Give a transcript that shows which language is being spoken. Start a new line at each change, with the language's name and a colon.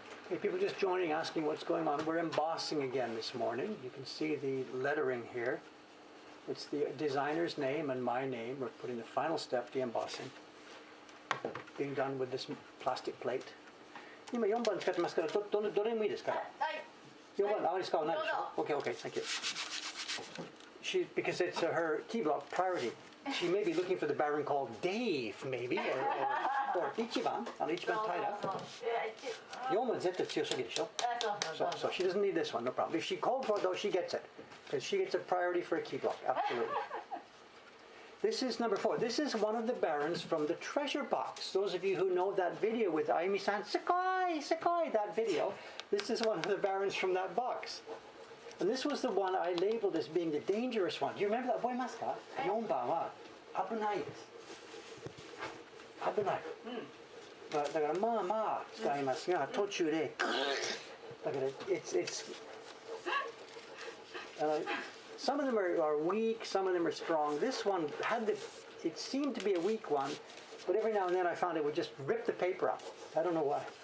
English: Hey, people just joining, asking what's going on. We're embossing again this morning. You can see the lettering here. It's the designer's name and my name. We're putting the final step, the embossing, being done with this plastic plate.
Japanese: 今4番使ってますから、どれでもいいですから。はい。 4番あまり使わないでしょ。どうぞ。
English: Okay, thank you. Because it's her key block priority. She may be looking for the baron called Dave, maybe, or 1番、1番平。
Japanese: 4番絶対強すぎでしょ。
English: So she doesn't need this one, no problem. If she called for it, though, she gets it. Because she gets a priority for a key block, absolutely. This is number 4. This is one of the barons from the treasure box. Those of you who know that video with Ayumi-san, Sekai, that video, this is one of the barons from that box. And this was the one I labeled as being the dangerous one. Do you remember that?
Japanese: 覚えますか ?4 番は危ないです。危ない。だからまあまあ使いますが、途中でだから
English: it's some of them are weak, some of them are strong. This one it seemed to be a weak one, but every now and then I found it would just rip the paper up. I don't know why.